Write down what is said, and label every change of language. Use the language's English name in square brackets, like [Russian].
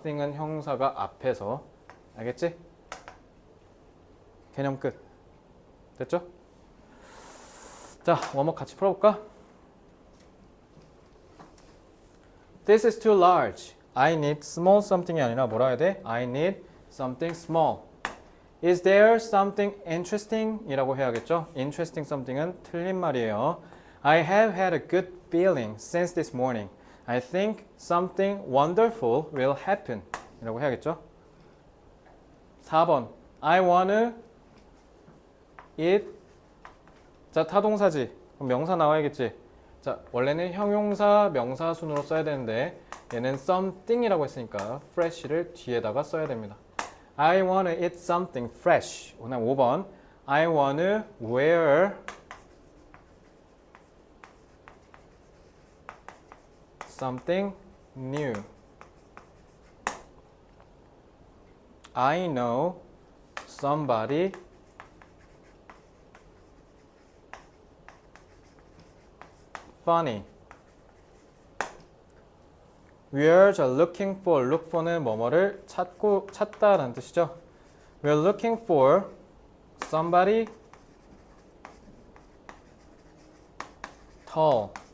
[Korean] thing은 형사가 앞에서. 알겠지? 개념 끝. 됐죠? 자, 워머업 같이 풀어볼까? [English] This is too large. I need small something이 [Korean] 아니라 뭐라 해야 돼? [English] I need something small. Is there something interesting? [Korean] 이라고 해야겠죠? Interesting something은 틀린 말이에요. [English] I have had a good feeling since this morning. I think something wonderful will happen. [Korean] 이라고 해야겠죠? 4번. [English] I wanna eat. [Korean] 자, 타동사지. 그럼 명사 나와야겠지? 자, 원래는 형용사, 명사 순으로 써야 되는데 얘는 something이라고 했으니까 fresh를 뒤에다가 써야 됩니다. [English] I wanna eat something fresh. [Korean] 그다음 5번. [English] I wanna wear something new. I know somebody funny. We're looking for. [Korean] Look for는 뭐뭐를 찾다라는 뜻이죠. [English] We're looking for somebody tall.